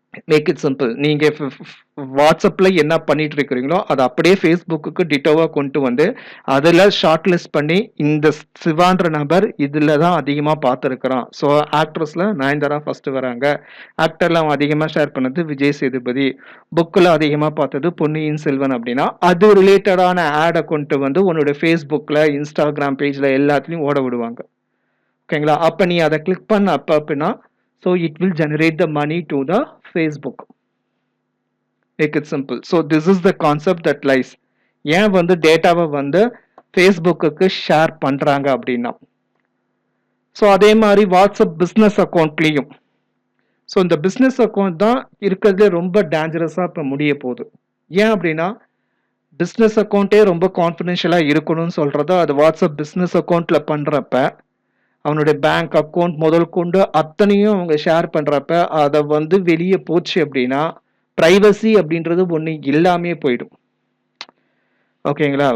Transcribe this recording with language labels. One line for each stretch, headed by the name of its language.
English: Make it simple.
Tamil: நீங்க வாட்ஸ்அப்ல என்ன பண்ணிட்டு இருக்கிறீங்களோ அதை அப்படியே ஃபேஸ்புக்கு டிட்டோவா கொண்டு வந்து அதுல ஷார்ட் லிஸ்ட் பண்ணி இந்த சிவான்ற நபர் இதுல தான் அதிகமா பார்த்துருக்கிறான். ஸோ ஆக்ட்ரஸ்ல நயன்தாரா ஃபர்ஸ்ட் வராங்க, ஆக்டர்ல அவன் அதிகமா ஷேர் பண்ணது விஜய் சேதுபதி, புக்ல அதிகமா பார்த்தது பொன்னியின் செல்வன் அப்படின்னா அது ரிலேட்டடான ஆடை கொண்டு வந்து உன்னோட ஃபேஸ்புக்ல இன்ஸ்டாகிராம் பேஜ்ல எல்லாத்துலயும் ஓட விடுவாங்க. ஓகேங்களா? அப்ப நீ அதை கிளிக் பண்ண அப்ப அப்படின்னா
English: so it will generate the money to the Facebook. Make it simple. So this is the concept that lies.
Tamil: ஏன் வந்து டேட்டாவை வந்து ஃபேஸ்புக்கு ஷேர் பண்றாங்க அப்படின்னா, ஸோ அதே மாதிரி வாட்ஸ்அப் பிஸ்னஸ் அக்கௌண்ட்லேயும் ஸோ இந்த பிஸ்னஸ் அக்கௌண்ட் தான் இருக்கிறதுலே ரொம்ப டேஞ்சரஸாக இப்போ முடிய போகுது. ஏன் அப்படின்னா பிஸ்னஸ் அக்கௌண்ட்டே ரொம்ப கான்ஃபிடென்ஷியலாக இருக்கணும்னு சொல்கிறத அது வாட்ஸ்அப் பிஸ்னஸ் அக்கௌண்ட்டில் பண்ணுறப்ப அவனுடைய பேங்க் அக்கௌண்ட் முதல் கொண்டு அத்தனையும் அவங்க ஷேர் பண்றப்ப அதை வந்து வெளியே போச்சு அப்படின்னா பிரைவசி அப்படின்றது ஒண்ணு இல்லாமே போயிடும். ஓகேங்களா?